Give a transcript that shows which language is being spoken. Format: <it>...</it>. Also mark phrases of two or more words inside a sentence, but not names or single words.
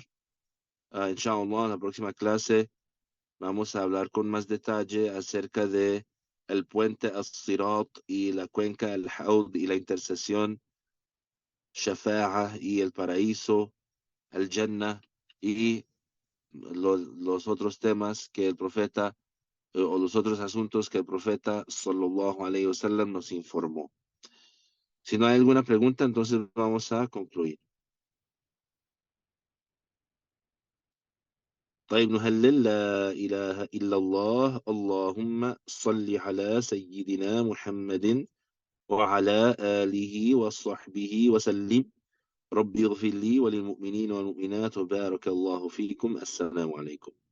<es>Inshallah, en la próxima clase vamos a hablar con más detalle acerca de el puente As-Sirat y la cuenca Al-Haud y la intercesión Shafa'a y el paraíso, el Jannah y los otros temas que el profeta o los otros asuntos que el profeta</es> <ar>صلى الله عليه وسلم</ar> <es>nos informó. Si no hay alguna pregunta, entonces vamos a concluir.</es> <ar>طيب نهلل لا إله إلا الله اللهم صل على سيدنا محمد وعلى آله وصحبه وسلم ربي اغفر لي وللمؤمنين والمؤمنات وبارك الله فيكم السلام عليكم</ar>